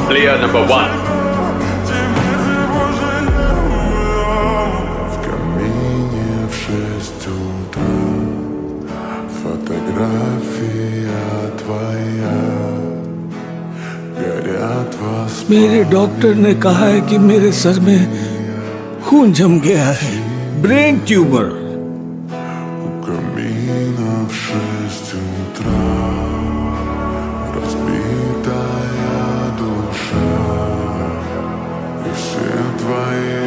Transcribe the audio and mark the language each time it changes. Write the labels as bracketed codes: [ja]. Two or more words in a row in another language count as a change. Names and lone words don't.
[en] Player number 1. [ru] В камине в 6 утра фотография твоя. Горят вас. [hi] मेरे डॉक्टर ने कहा है कि मेरे सर में खून जम गया है, [en] brain tumor. [ru] У камина в 6 утра разбитая душа, и все твои